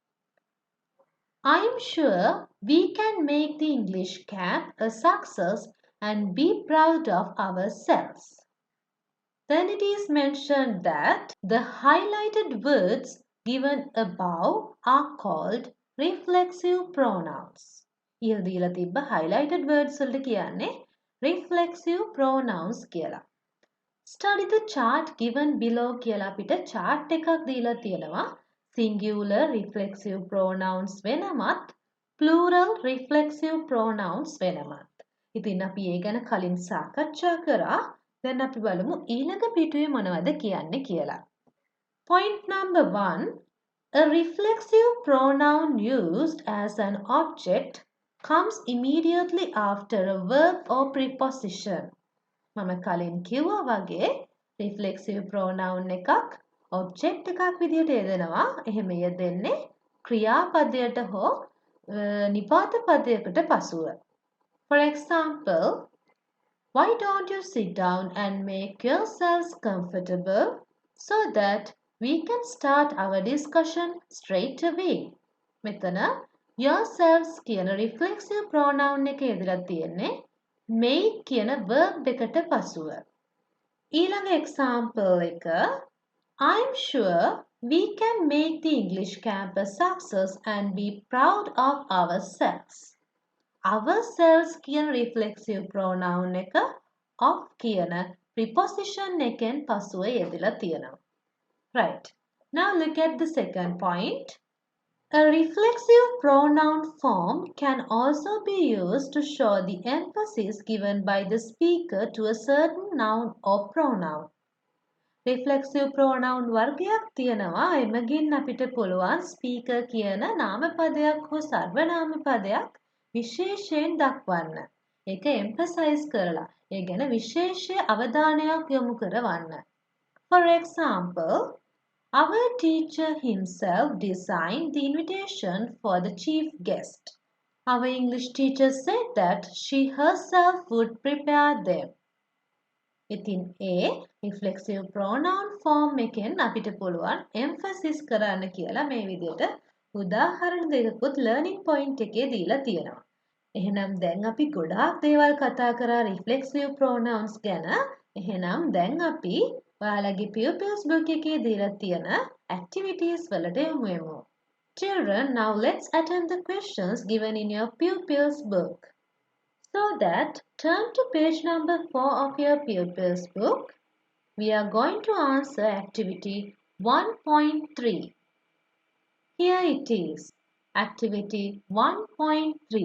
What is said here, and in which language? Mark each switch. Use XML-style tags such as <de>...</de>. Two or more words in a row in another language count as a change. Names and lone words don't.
<en>I am sure we can make the English camp a success and be proud of ourselves. Then it is mentioned that the highlighted words given above are called reflexive pronouns.</en> <si>ඉහළ දීලා තිබ්බ</si> <en>highlighted words</en> <si>වලට කියන්නේ</si> <en>reflexive pronouns</en> <si>කියලා.</si> <en>Study the chart given below</en> <si>කියලා අපිට chart එකක් දීලා තියෙනවා.</si> <en>Singular reflexive pronouns වෙනමත් plural reflexive pronouns වෙනමත්.</en> <si>ඉතින් අපි ඒ ගැන කලින් සාකච්ඡා කරා. දැන් අපි බලමු ඊළඟ පිටුවේ මොනවද කියන්නේ කියලා.</si> <en>Point number 1. A reflexive pronoun used as an object comes immediately after a verb or preposition.</en> <si>මම කලින් කිව්වා වගේ</si> <en>reflexive pronoun</en> <si>එකක් object එකක් විදිහට යෙදෙනවා. එහෙම යෙදෙන්නේ ක්‍රියාපදයට හෝ නිපාත පදයකට පසුව.</si> <en>For example, why don't you sit down and make yourselves comfortable so that we can start our discussion straight away?</en> <si>මෙතන yourselves කියන</si> <en>reflexive pronoun</en> <si>එක යෙදලා තියෙන්නේ make කියන verb එකට පසුව. ඊළඟ example එක</si> <en>I'm sure we can make the English campus success and be proud of ourselves.</en> <si>Ourselves කියන</si> <en>reflexive pronoun</en> <si>එක of කියන preposition එකෙන් පසුව යෙදලා තියෙනවා.</si> <en>Right. Now look at the second point. A reflexive pronoun form can also be used to show the emphasis given by the speaker to a certain noun or pronoun. Reflexive pronoun</en> <si>වර්ගයක් තියෙනවා. එමගින් අපිට පුළුවන් speaker කියන නාමපදයක් හෝ සර්වනාම පදයක් විශේෂයෙන් දක්වන්න. ඒක emphasize කරලා ඒ ගැන විශේෂ අවධානයක් යොමු කරවන්න.</si> <en>For example, our teacher himself designed the invitation for the chief guest. Our English teacher said that she herself would prepare them.</en> <si>ඉතින් ඒ</si> <en>reflexive pronoun form</en> <si>එකෙන් අපිට පුළුවන් emphasis කරන්න කියලා මේ විදිහට උදාහරණ දෙකකුත්</si> <en>learning point</en> <si>එකේ දීලා තියෙනවා. එහෙනම් දැන් අපි ගොඩාක් දේවල් කතා කරා</si> <en>reflexive pronouns</en> <si>ගැන. එහෙනම් දැන් අපි ඔයාලගේ</si> <en>pupils book</en> <si>එකේ දීලා තියෙන activities වලට යමු වෙමු.</si> <en>Children, now let's attempt the questions given in your pupils book. So that, turn to page number 4 of your pupils book. We are going to answer activity 1.3. Here it is, activity 1.3.</en>